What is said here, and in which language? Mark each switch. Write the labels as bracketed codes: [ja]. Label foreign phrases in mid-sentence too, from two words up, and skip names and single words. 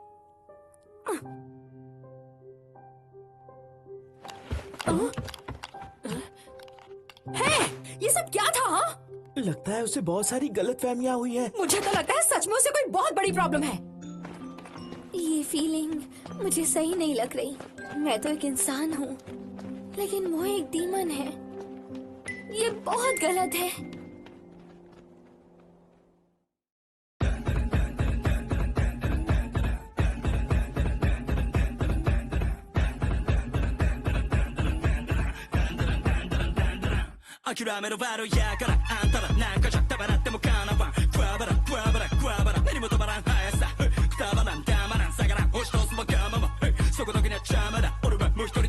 [hi] ये सब क्या था? हाँ? लगता है उसे बहुत सारी गलतफहमियां हुई हैं। मुझे तो लगता है सच में उसे कोई बहुत बड़ी प्रॉब्लम है। ये फीलिंग मुझे सही नहीं लग रही। मैं तो एक इंसान हूँ, लेकिन वो एक डीमन है। ये बहुत गलत है। [ja] 諦めろバロやからあんたらなんかじゃたばらってもかなわんクワバラクワバラクワバラ目にも止まらん速さくたばらんたまらん下がらん押し通すわがままそこだけには邪魔だ俺はもう一人